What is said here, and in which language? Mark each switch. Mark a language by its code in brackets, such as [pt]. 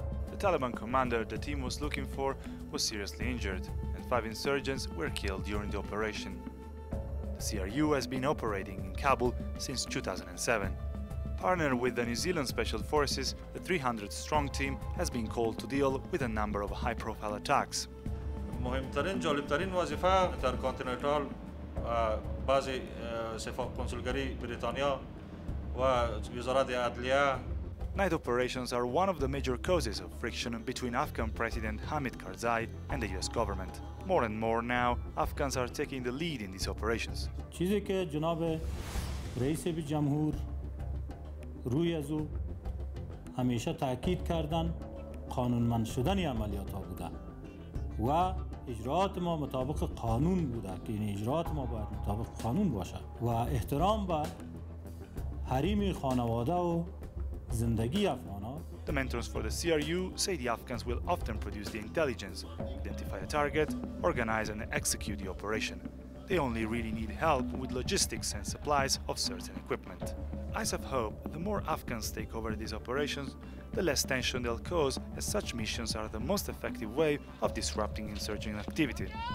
[en] The Taliban commander the team was looking for was seriously injured, and 5 insurgents were killed during the operation. The CRU has been operating in Kabul since 2007. Partnered with the New Zealand Special Forces, the 300-strong team has been called to deal with a number of high-profile attacks. [fa] مهمترین جالبترین وظیفه در کانتیننتال بعضی سفارت کنسولگری بریتانیا و وزارت عدلیه. [en] Night operations are one of the major causes of friction between Afghan President Hamid Karzai and the US government. More and more now, Afghans are taking the lead in these operations. [fa] چیزی که جناب رئیس جمهور روی از او همیشه تاکید کردن قانونمند شدن عملیات ها بوده و اجراات ما مطابق قانون بوده که این اجراات ما باید مطابق قانون باشه و احترام به حریم خانواده و زندگی افغان ها. [en] The mentors for the CRU say the Afghans will often produce the intelligence, identify a target, organize and execute the operation. They only really need help with logistics and supplies of certain equipment. ISAF hope the more Afghans take over these operations, the less tension they'll cause, as such missions are the most effective way of disrupting insurgent activity.